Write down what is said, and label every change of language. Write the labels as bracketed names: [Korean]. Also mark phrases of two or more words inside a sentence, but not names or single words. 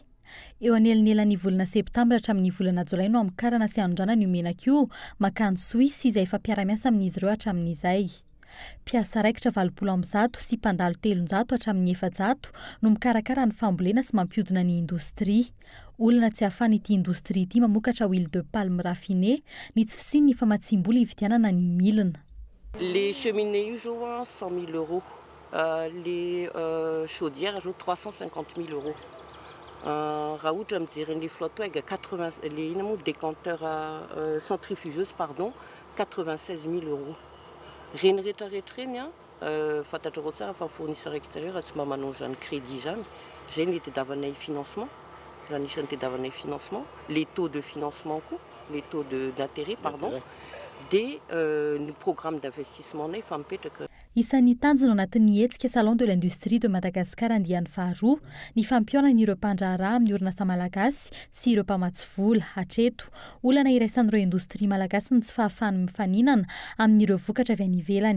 [Malagasy] Eo anelanelan'ny volana septambra hatramin'ny volana jolay no amokarana sy anondranana io menaka io makany Suisse izay efa mpiara-miasa amin'izy ireo hatramin'izay. Mpiasa raikitra 200 sy mpandalo 300 hatramin'ny 400 no mikarakara ny fambolena sy mampiodina ny indostria. Olana tsy ahafahan'ity indostria ity mamokatra [French] huile de palme raffinée [Malagasy] ny tsy fisian'ny famatsiam-bola hividianana ny milina. [French] Les cheminées jouent 100 000 euros. Les chaudières jouent 350 000 euros. [Malagasy] Raha ohatra mijery [French] les flottoeg 80 les décanteurs centrifugeuses pardon 96 000 euros. [Malagasy] Reny rehetrarehetra reny fantatrareo tsara fa [French] fournisseur extérieur [Malagasy] tsy mba manao zany crédit zany zay ny tediavanay financement raha nisy ny tediavanay financement [French] les taux de financement [Malagasy] koa [French] les taux d'intérêt pardon [Malagasy] de ny [French] programme d'investissement [Malagasy] nay fa mipetraka. Isan'ny tanjona anatin'ny hetsika salon de l'industrie de Madagascar andiany faharoa ny fampiaonan'ireo mpandraharaha amin'ny orinasa malagasy sy ireo mpamatsy vola. Hatreto olana iraisan'ireo indostria malagasy ny tsy fahafahany mifaninana amin'ireo vokatra avy any ivelany.